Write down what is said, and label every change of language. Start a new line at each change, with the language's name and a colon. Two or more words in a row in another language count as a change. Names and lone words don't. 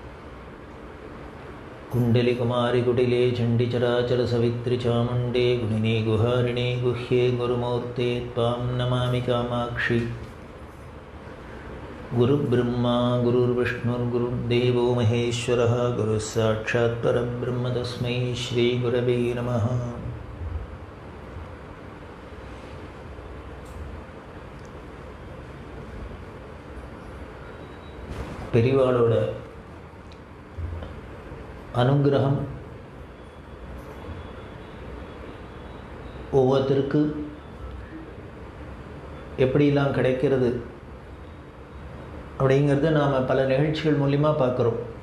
Sanskrit: कुण्डलिकुमारि कुटिले चण्डिचराचरसवित्रि चामुण्डे गुणिनी गुहारिणे गुह्ये गुरुमूर्ते त्वां नमामि कामाक्षि। गुरुब्रह्मा गुरुर्विष्णुर्गुरुर्देवो महेश्वरः गुरुः साक्षात् परब्रह्म तस्मै श्रीगुरवे नमः।
Tamil: பெரியவாளோட அனுகிரகம் ஒவ்வொருத்தருக்கு எப்படிலாம் கிடைக்கிறது அப்படிங்கிறத நாம் பல நிகழ்ச்சிகள் மூலிமா பார்க்குறோம்.